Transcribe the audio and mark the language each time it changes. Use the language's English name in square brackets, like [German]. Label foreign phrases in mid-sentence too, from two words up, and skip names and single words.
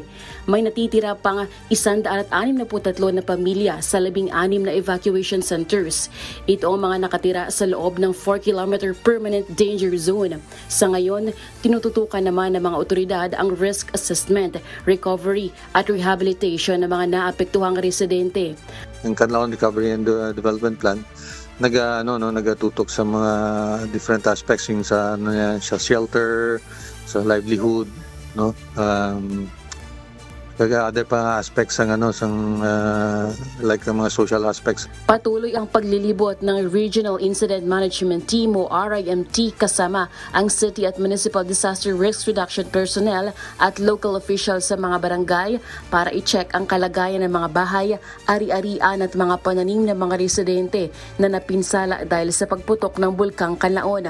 [Filipino] May natitira pang 163 na pamilya sa 16 na [English] evacuation centers. [Filipino] Ito ang mga nakatira sa loob ng [English] 4-kilometer permanent danger zone. [Filipino] Sa ngayon, tinututukan naman ng mga otoridad ang [English] risk assessment, recovery [Filipino] at rehabilitation ng mga naapektuhang residente. [Hiligaynon] Ang Canlaon Recovery and Development Plan nagatutok sa mga [English] different aspects [Hiligaynon] yung sa shelter, sa livelihood, no? [English] Other pa aspects ng like ng mga social aspects. [Filipino] Patuloy ang paglilibot ng Regional Incident Management Team o RIMT kasama ang City at Municipal Disaster Risk Reduction personnel at [English] local officials [Filipino] sa mga barangay para i-check ang kalagayan ng mga bahay, ari-arian at mga pananim ng mga residente na napinsala dahil sa pagputok ng bulkang Canlaon.